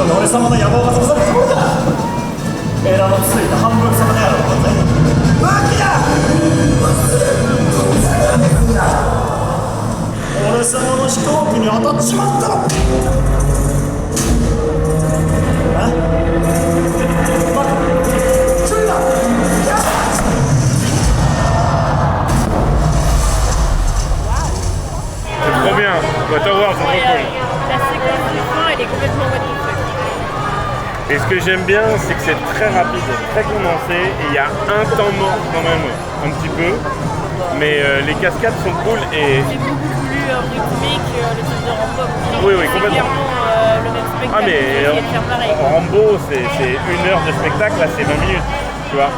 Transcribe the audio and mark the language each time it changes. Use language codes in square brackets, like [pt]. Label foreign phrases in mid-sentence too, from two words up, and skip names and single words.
[ja] 様の野望が潰されるところだ。エラのついた半分様であろうございます。武器だ。俺様の飛行機に当たっちまったの。 [fr] C'est trop bien, on va t'avoir, c'est trop cool. La séquence du fin, elle est complètement [en] what the fuck. [fr] Et ce que j'aime bien, c'est que c'est très rapide, très condensé, et il y a un temps mort quand même, un petit peu. Mais les cascades sont cool et... C'est beaucoup plus rythmé que le truc de Rambo. Oui, oui, C'est complètement. clairement le même spectacle. Ah mais il faut faire pareil. Rambo, c'est 1 heure de spectacle, là c'est 20 minutes, tu vois.